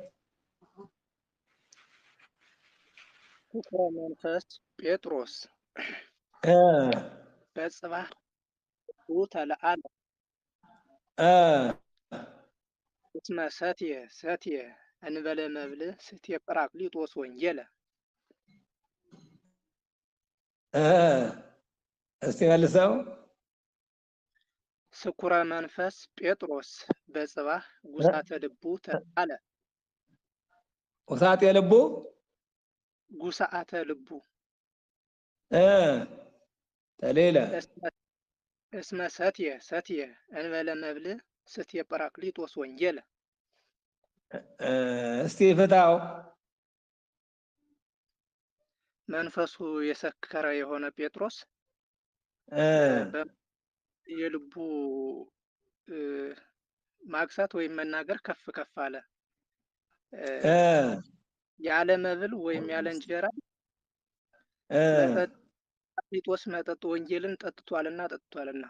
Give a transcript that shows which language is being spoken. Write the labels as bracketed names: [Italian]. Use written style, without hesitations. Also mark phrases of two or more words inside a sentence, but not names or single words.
[Geez] ፍቁረ መንፈስ ጴጥሮስ በጽባህ ተለአለ እስመ ሰትየ እንበለ መብል ስትየ ጰራቅሊጦስ ወንጌለ። [Amharic] እስቲ መልሰው። [Geez] ስኩረ መንፈስ ጴጥሮስ በጽባህ ጉሳተ ልቡ ተለአለ። ጉሳቴ ልቡ ጉሳአተ ልቡ ተሌለ እስመ ሰትየ እንበለ መብል ስትየ ጰራቅሊጦስ ወንጌለ። [Amharic] እስቲ ፍታው። መንፈሱ የሰከረ የሆነ ጴጥሮስ የልቡ ማግሳት ወይም መናገር ከፍ ከፍ አለ። ያለ መብል ወይም ያለ እንጀራ ጰራቅሊጦስ መጠጥ ወንጌልን ጠጥቷልና።